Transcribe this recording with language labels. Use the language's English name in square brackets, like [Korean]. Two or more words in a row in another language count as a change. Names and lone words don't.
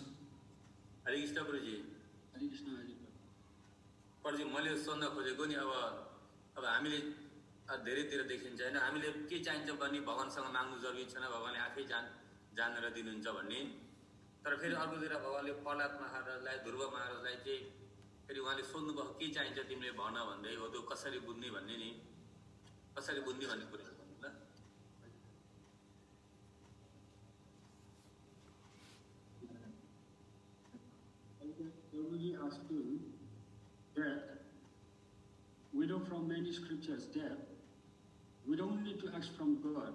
[Nepali] Hare Krishna, Guruji. Hare Krishna, Guruji, मैले सोध्न खोजेको नि अब हामीले धेरैतिर देखिन्छ हैन हामीले के चाहिन्छ भने भगवानसँग माग्नु जरुरी छैन भगवानले आफै जानेर दिनुहुन्छ भन्ने तर फेरि अर्कोतिर भगवानले प्रहलाद महाराजलाई ध्रुव महाराजलाई चाहिँ फेरि उहाँले सोध्नु भयो के चाहिन्छ तिमीले भन भन्दै हो त्यो कसरी बुझ्ने भन्ने नि कसरी बुझ्ने भन्ने कुरा भन्नु ल [English] Guruji asked you that we know from many scriptures that we don't need to ask from God.